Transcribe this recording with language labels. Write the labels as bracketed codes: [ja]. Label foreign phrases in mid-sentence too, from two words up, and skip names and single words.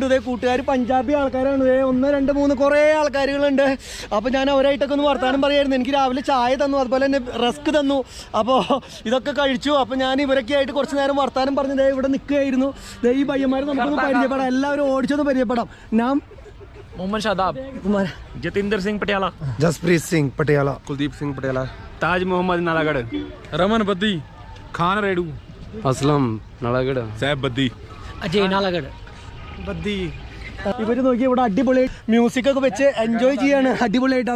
[ml] കൂട്ടുകാർ പഞ്ചാബി ആൾക്കാരാണ്. 1 2 3 കുറേ ആൾക്കാരുകളുണ്ട്. അപ്പോൾ ഞാൻ അവരായിട്ടൊക്കെ ഒന്ന് വർത്താനം പറയായിരുന്നു. എനിക്ക് രാവിലെ ചായ തന്നു, അതുപോലെ തന്നെ റസ്ക് തന്നു. അപ്പോൾ ഇതൊക്കെ കഴിച്ചു. അപ്പോൾ ഞാൻ ഇവരൊക്കെ ആയിട്ട് കുറച്ച് നേരം വർത്താനം പറഞ്ഞ് ഇവിടെ നിൽക്കുകയായിരുന്നു. ഈ പയ്യന്മാരെ നമുക്കൊന്ന് പരിചയപ്പെടാം. എല്ലാവരും ഓടിച്ചൊന്ന് പരിചയപ്പെടാം. നാം मोहम्मद शादाब, जतिंदर सिंह पटियाला, जसप्रीत सिंह पटियाला, कुलदीप सिंह पटियाला, ताज मोहम्मद नालागढ़, रमन बद्दी, खान रेडू, असलम नालागढ़, सैफ बद्दी, अजय नालागढ़ ബദ്ദി. ഇവര് നോക്കി ഇവിടെ അടിപൊളി മ്യൂസിക് ഒക്കെ വെച്ച് എൻജോയ് ചെയ്യാണ് അടിപൊളിയായിട്ട്.